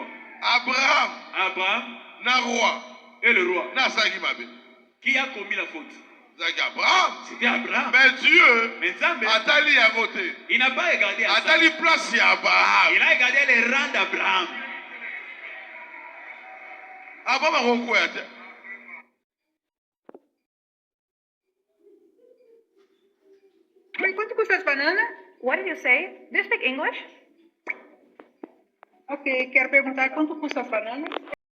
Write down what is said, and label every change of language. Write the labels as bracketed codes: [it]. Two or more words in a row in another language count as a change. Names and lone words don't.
[fr] Abraham et le roi qui a commis la faute. C'était Abraham. Mais Dieu, il n'a pas regardé à ça. Il a regardé les rangs d'Abraham. [ln] ava bakokwea te. [pt] Mãe, quanto custa as bananas? [en] What did you say? Do you speak English? [pt] Ok, quero perguntar quanto custa as bananas?